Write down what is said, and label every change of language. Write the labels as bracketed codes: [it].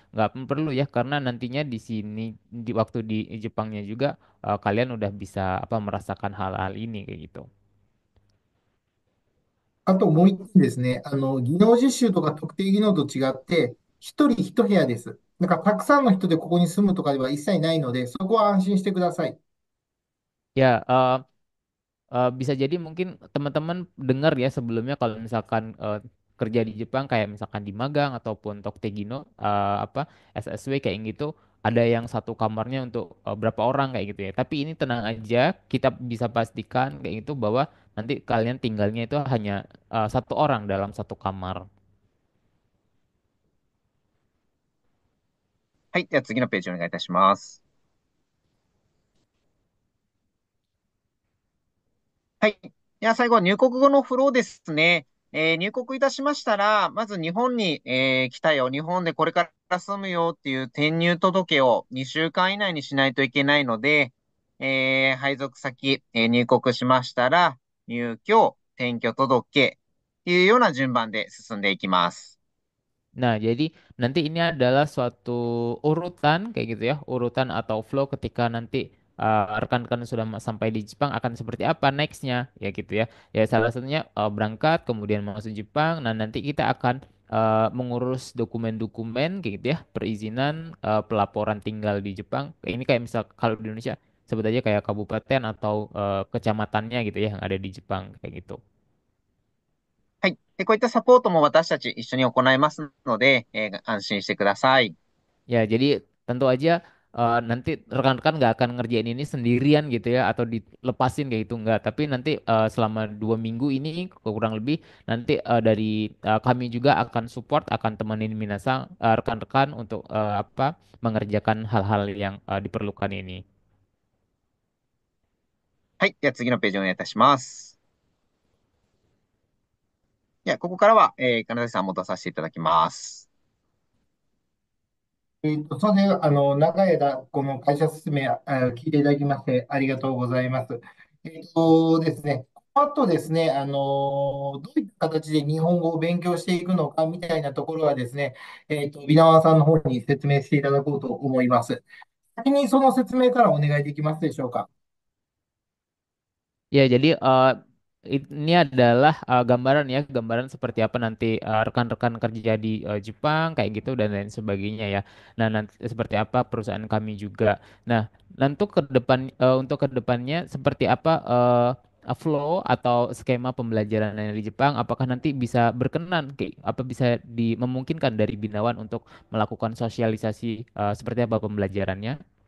[id] Nggak perlu ya, karena nantinya di sini di waktu di Jepangnya juga kalian udah bisa apa merasakan hal-hal ini kayak gitu. [ja] あともう一点ですね、技能実習とか特定技能と違って、一人一部屋です。だからたくさんの人でここに住むとかでは一切ないので、そこは安心してください。 [id] Ya, bisa jadi mungkin teman-teman dengar ya sebelumnya kalau misalkan kerja di Jepang kayak misalkan di magang ataupun Toktegino apa SSW kayak gitu ada yang satu kamarnya untuk berapa orang kayak gitu ya. Tapi ini tenang aja, kita bisa pastikan kayak gitu bahwa nanti kalian tinggalnya itu hanya satu orang dalam satu kamar. [ja] はい。では次のページお願いいたします。はい。では最後、入国後のフローですね。入国いたしましたら、まず日本に、来たよ、日本でこれから住むよっていう転入届を2週間以内にしないといけないので、配属先、入国しましたら、入居、転居届っていうような順番で進んでいきます。 [id] Nah, jadi nanti ini adalah suatu urutan kayak gitu ya, urutan atau flow ketika nanti rekan-rekan sudah sampai di Jepang akan seperti apa nextnya ya gitu ya. Ya salah satunya berangkat kemudian masuk Jepang. Nah nanti kita akan mengurus dokumen-dokumen kayak gitu ya, perizinan pelaporan tinggal di Jepang. Ini kayak misal kalau di Indonesia sebut aja kayak kabupaten atau kecamatannya gitu ya yang ada di Jepang kayak gitu. [ja] はい。で、こういったサポートも私たち一緒に行いますので、安心してください。 [id] Ya, jadi tentu aja nanti rekan-rekan nggak akan ngerjain ini sendirian gitu ya, atau dilepasin kayak gitu nggak. Tapi nanti selama 2 minggu ini kurang lebih nanti dari kami juga akan support, akan temenin minasang rekan-rekan untuk apa mengerjakan hal-hal yang diperlukan ini. [ja] はい。では次のページお願いいたします。では、ここからは、金崎さん戻させていただきます。それで、長い間、この会社説明、聞いていただきまして、ありがとうございます。ですね、あとですね、どういった形で日本語を勉強していくのかみたいなところはですね、ビナワさんの方に説明していただこうと思います。先にその説明からお願いできますでしょうか。 [id] Ya, jadi ini adalah gambaran ya, gambaran seperti apa nanti rekan-rekan kerja di Jepang kayak gitu dan lain sebagainya ya. Nah, nanti seperti apa perusahaan kami juga. Nah, nanti ke depan untuk ke depannya seperti apa flow atau skema pembelajaran yang di Jepang, apakah nanti bisa berkenan kayak apa bisa dimungkinkan dari Binawan untuk melakukan sosialisasi seperti apa pembelajarannya?